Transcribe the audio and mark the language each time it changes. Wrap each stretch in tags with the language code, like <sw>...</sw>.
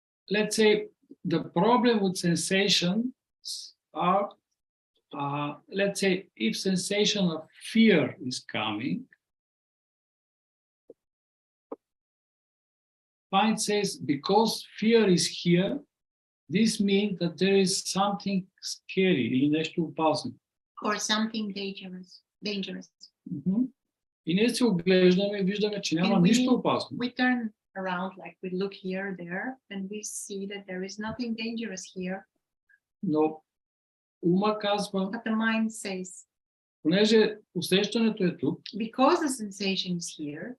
<en>Let's say the problem with sensations are, let's say, if sensation of fear is coming, Mind says because fear is here, this means that there is something scary</en> <bg>или нещо опасно.</bg> <en>Or something dangerous.</en> <bg>И ние се оглеждаме и виждаме, че няма</bg> <en>And</en> <bg>нищо опасно.</bg> <en>We turn around, like we look here, there, and we see that there is nothing dangerous here.</en> <bg>Но ума казва,</bg> <en>But the mind says,</en> <bg>понеже усещането е тук,</bg> <en>because the sensation is here,</en>